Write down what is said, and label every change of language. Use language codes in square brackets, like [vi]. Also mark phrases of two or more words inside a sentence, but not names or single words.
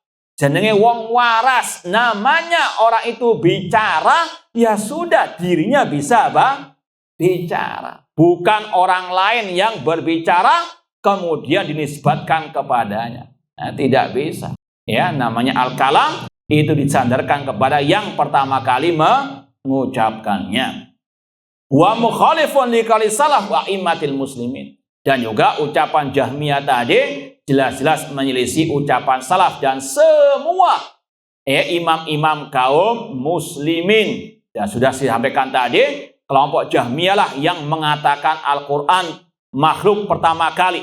[jv] Jenenge wong waras, [id] namanya orang itu bicara, ya sudah dirinya bisa bicara. Bukan orang lain yang berbicara kemudian dinisbatkan kepadanya. Nah, tidak bisa. Ya, namanya al-kalam itu disandarkan kepada yang pertama kali mengucapkannya. [ar] ومخالف لقول السلف وأئمة المسلمين. [id] Dan juga ucapan Jahmiyah tadi jelas-jelas menyelisih ucapan salaf dan semua imam-imam kaum muslimin. Dan sudah disampaikan tadi, kelompok Jahmiyah lah yang mengatakan Al-Quran makhluk pertama kali.